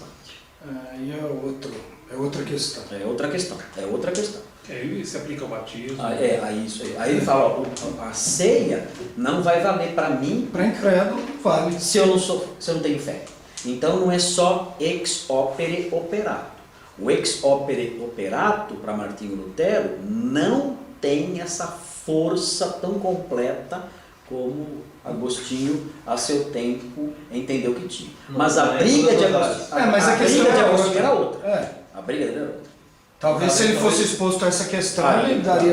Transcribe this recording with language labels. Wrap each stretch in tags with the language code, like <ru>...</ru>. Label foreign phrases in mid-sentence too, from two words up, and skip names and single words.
<pt>Aí é outra questão. É outra questão. Aí se aplica o batismo. Isso aí. Aí ele fala, ó, a ceia não vai valer para mim. Para incrédulo, vale. Se eu não tenho fé. Então não é só</pt> <la>ex opere operato. O ex opere operato,</la> <pt>para Martinho Lutero, não tem essa força tão completa como Agostinho, a seu tempo, entendeu que tinha. Mas a briga de Agostinho era outra. A briga dele era outra. Talvez se ele fosse exposto a essa questão, ele daria...</pt>